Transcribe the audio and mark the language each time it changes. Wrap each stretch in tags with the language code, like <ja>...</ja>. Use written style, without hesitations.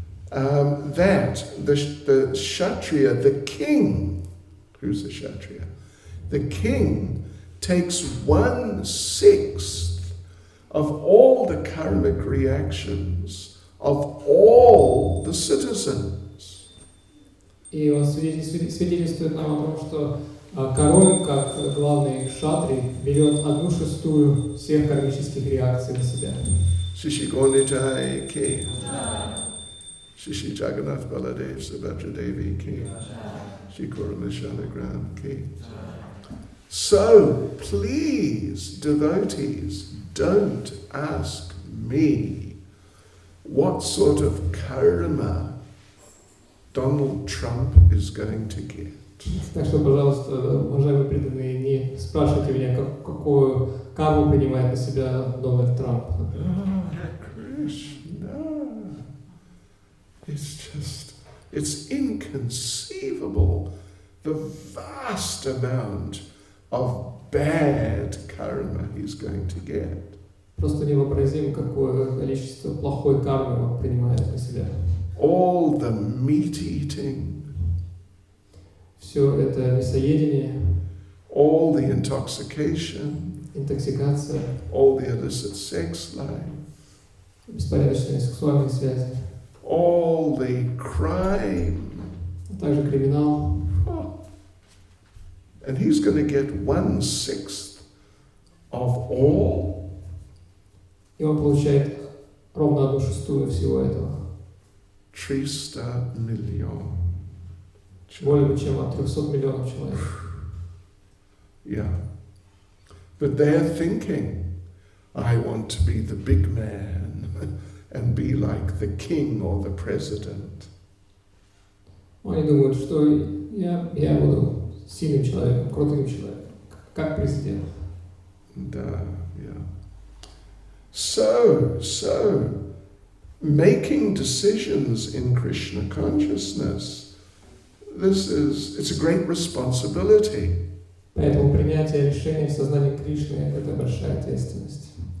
<en>That the Kshatriya, the king, who's the Kshatriya? The king takes 1/6 of all the karmic reactions of all the citizens.</en> <ru>И он свидетельствует нам о том, что король, как главный кшатрий, берет 1/6 всех кармических реакций на себя. Shishi Gonditai ki. Shishi Jagannath Baladev Subhadra Devi ki. Shikura Mishalagram ki.</ru> <en>So, please, devotees, don't ask me what sort of karma Donald Trump is going to get.</en> <ru>Так что, пожалуйста, уважаемые преданные, не спрашивайте меня, какую карму принимает на себя Дональд Трамп.</ru> <en>Krishna. It's inconceivable the vast amount of bad karma he's going to get.</en> <ru>Просто невообразимо, какое количество плохой кармы он принимает на себя.</ru> <en>All the meat eating.</en> <ru>Все это мясоедение.</ru> <en>All the intoxication.</en> <ru>Интоксикация.</ru> <en>All the illicit sex life.</en> <ru>беспорядочные сексуальные связи,</ru> <en>all the crime.</en> <ru>а также криминал.</ru> <en>Oh. And he's going to get 1/6 of all.</en> <ru>И он получает ровно 1/6 всего этого.</ru> <en>300 million.</en> <ru>Более чем от 300 миллионов человек.</ru> <en>Yeah. But they're thinking, I want to be the big man and be like the king or the president.</en> <ru>Они думают, что я буду сильным человеком, крутым человеком, как президент.</ru> <en>And, yeah. So, making decisions in Krishna consciousness, it's a great responsibility.</en> <ru>Поэтому принятие решений в сознании Кришны – это большая ответственность.</ru>